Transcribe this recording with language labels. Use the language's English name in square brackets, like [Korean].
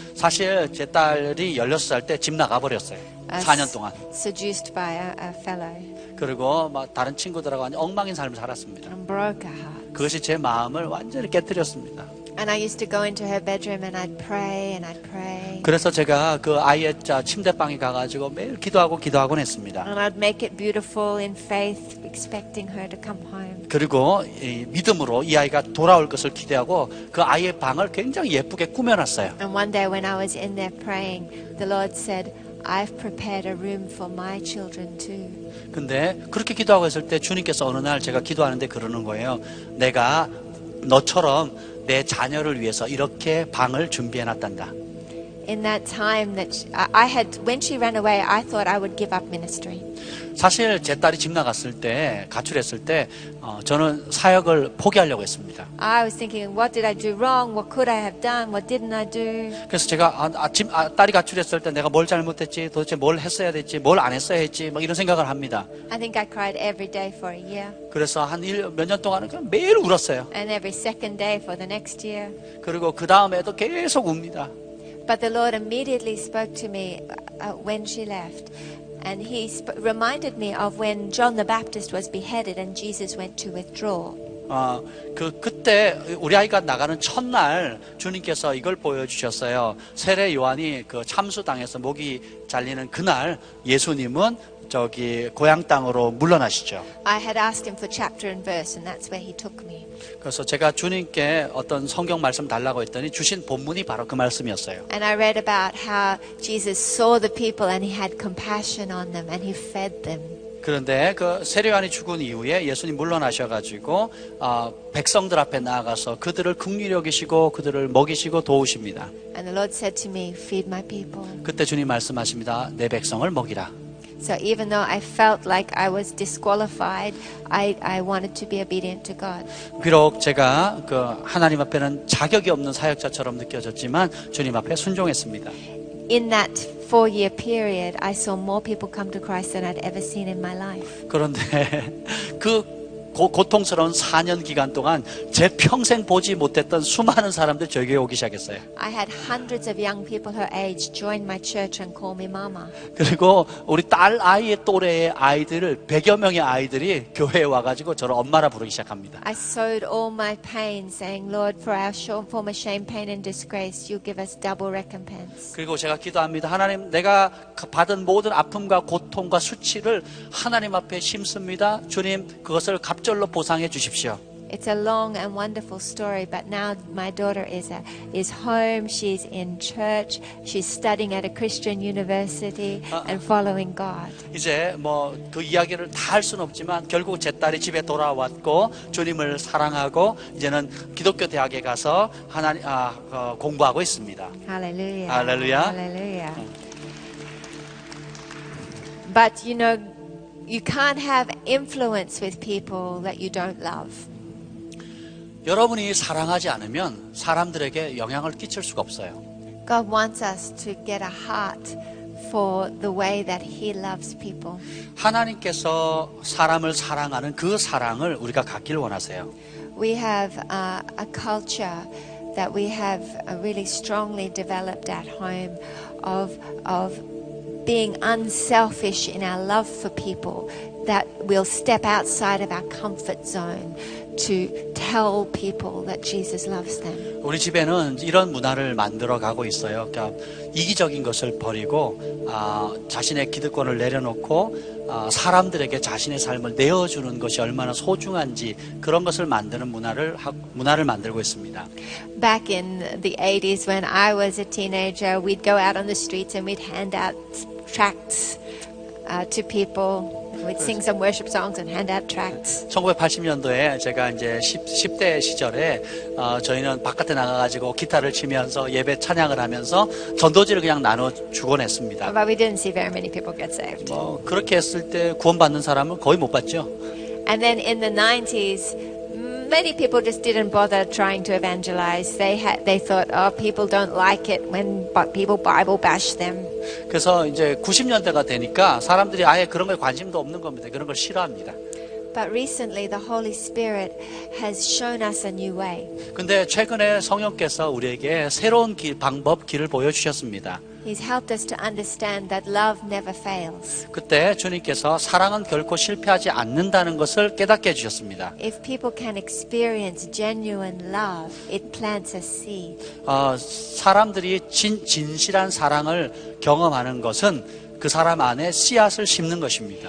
[Korean] 사실 제 딸이 16살 때 집 나가버렸어요. 4년 동안. [English] Seduced by a fellow [Korean] 그리고 막 다른 친구들하고 완전 엉망인 삶을 살았습니다. [English] and broke her heart. [Korean] 그것이 제 마음을 완전히 깨뜨렸습니다. [English] And I used to go into her bedroom and I'd pray and I'd pray. [Korean] 그래서 제가 그 아이의 침대방에 가가지고 매일 기도하곤 했습니다. [English] And I'd make it beautiful in faith, expecting her to come home. [Korean] 그리고 이 믿음으로 이 아이가 돌아올 것을 기대하고 그 아이의 방을 굉장히 예쁘게 꾸며놨어요. [English] And one day when I was in there praying, the Lord said, I've prepared a room for my children too. [Korean] 근데 그렇게 기도하고 있을 때 주님께서 어느 날 제가 기도하는데 그러는 거예요. 내가 너처럼 내 자녀를 위해서 이렇게 방을 준비해놨단다. [English] In that time that when she ran away, I thought I would give up ministry. [Korean] 사실 제 딸이 집 나갔을 때, 가출했을 때 저는 사역을 포기하려고 했습니다. [English] I was thinking, what did I do wrong? What could I have done? What didn't I do? [Korean] 그래서 제가 딸이 가출했을 때 내가 뭘 잘못했지, 도대체 뭘 했어야 됐지, 뭘 안 했어야 했지, 막 이런 생각을 합니다. [English] I think I cried every day for a year. [Korean] 그래서 한 몇 년 동안은 그냥 매일 울었어요. [English] And every second day for the next year. [Korean] 그리고 그 다음에도 계속 웁니다. [English] But the Lord immediately spoke to me when she left. And He reminded me of when John the Baptist was beheaded and Jesus went to withdraw. [Korean] 그때 우리 아이가 나가는 첫날 주님께서 이걸 보여주셨어요. 세례 요한이 그 참수당해서 목이 잘리는 그날 예수님은 저기 고향 땅으로 물러나시죠. [English] I had asked him for chapter and verse, and that's where he took me. [Korean] 그래서 제가 주님께 어떤 성경 말씀 달라고 했더니 주신 본문이 바로 그 말씀이었어요. [English] And I read about how Jesus saw the people and he had compassion on them and he fed them. [Korean] 그런데 그 세례 요한이 죽은 이후에 예수님 물러나셔가지고 백성들 앞에 나아가서 그들을 긍휼히 여기시고 그들을 먹이시고 도우십니다. [English] And the Lord said to me, "Feed my people." [Korean] 그때 주님 말씀하십니다. 내 백성을 먹이라. [English] So even though I felt like I was disqualified, I wanted to be obedient to God. [Korean] 비록 제가 그 하나님 앞에는 자격이 없는 사역자처럼 느껴졌지만 주님 앞에 순종했습니다. [English] In that 4-year period, I saw more people come to Christ than I'd ever seen in my life. [Korean] 그런데 그 고통스러운 4년 기간 동안 제 평생 보지 못했던 수많은 사람들 저희 교회에 오기 시작했어요. [English] I had hundreds of young people her age join my church and call me mama. [Korean] 그리고 우리 딸 아이의 또래의 아이들을 100여 명의 아이들이 교회에 와가지고 저를 엄마라 부르기 시작합니다. [English] I sowed all my pain, saying, Lord, for our former shame, pain, and disgrace, you give us double recompense. [Korean] 그리고 제가 기도합니다. 하나님, 내가 받은 모든 아픔과 고통과 수치를 하나님 앞에 심습니다. 주님, 그것을 갑절로 보상해 주십시오. [English] It's a long and wonderful story, but now my daughter is home, she's in church, she's studying at a Christian university and following God. [Korean] 이제 뭐 그 이야기를 다 할 수는 없지만 결국 제 딸이 집에 돌아왔고 주님을 사랑하고 이제는 기독교 대학에 가서 하나님 공부하고 있습니다. [English] Hallelujah. Hallelujah. Hallelujah. But you know, you can't have influence with people that you don't love. [Korean] 여러분이 사랑하지 않으면 사람들에게 영향을 끼칠 수가 없어요. [English] God wants us to get a heart for the way that He loves people. [Korean] 하나님께서 사람을 사랑하는 그 사랑을 우리가 갖길 원하세요. [English] We have a culture that we have really strongly developed at home of being unselfish in our love for people, that we'll step outside of our comfort zone to tell people that Jesus loves them. [Korean] 우리 집에는 이런 문화를 만들어 가고 있어요. 그러니까 이기적인 것을 버리고 자신의 기득권을 내려놓고 사람들에게 자신의 삶을 내어주는 것이 얼마나 소중한지 그런 것을 만드는 문화를 만들고 있습니다. [English] Back in the 80s when I was a teenager, we'd go out on the streets and we'd hand out tracts to people. We'd sing some worship songs and hand out tracts. [Korean] 1980년도에 제가 이제 10대 시절에 저희는 바깥에 나가가지고 기타를 치면서 예배 찬양을 하면서 전도지를 그냥 나눠 주곤 했습니다. [English] But we didn't see very many people get saved. [Korean] 그렇게 했을 때 구원받는 사람은 거의 못 봤죠. [English] And then in the 90s, many people just didn't bother trying to evangelize. They thought, oh, people don't like it when people Bible bash them. [Korean] 그래서 이제 90년대가 되니까 사람들이 아예 그런 거에 관심도 없는 겁니다. 그런 걸 싫어합니다. [English] But recently the Holy Spirit has shown us a new way. [Korean] 근데 최근에 성령께서 우리에게 새로운 방법, 길을 보여주셨습니다. [English] He's helped us to understand that love never fails. [Korean] 그때 주님께서 사랑은 결코 실패하지 않는다는 것을 깨닫게 해주셨습니다. [English] If people can experience genuine love, it plants a seed. [Korean] 사람들이 진실한 사랑을 경험하는 것은 그 사람 안에 씨앗을 심는 것입니다.